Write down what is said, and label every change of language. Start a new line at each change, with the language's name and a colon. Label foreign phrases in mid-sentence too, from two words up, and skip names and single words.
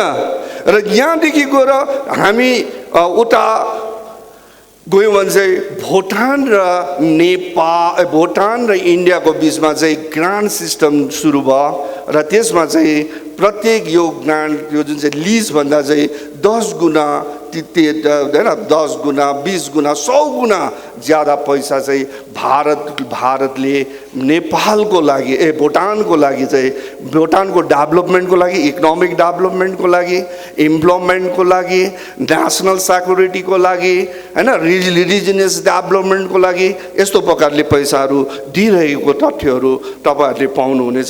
Nepali: र यहाँदेखि गएर हामी उता गयौँ भने चाहिँ भुटान र इन्डियाको बिचमा चाहिँ
English: grant system
Nepali: सुरु भयो। र त्यसमा चाहिँ प्रत्येक यो ग्रान्ट, यो जुन चाहिँ लिज भन्दा चाहिँ 10 गुना होइन, 10 गुना, 20 गुना, 100 गुना ज्यादा पैसा चाहिँ भारतले नेपालको लागि भुटानको लागि चाहिँ, भुटानको डेभलपमेन्टको लागि,
English: economic developmentको
Nepali: लागि, इम्प्लोयमेन्टको लागि,
English: national securityको
Nepali: लागि, होइन,
English: religious developmentको
Nepali: लागि यस्तो प्रकारले पैसाहरू दिइरहेको तथ्यहरू तपाईँहरूले पाउनुहुनेछ।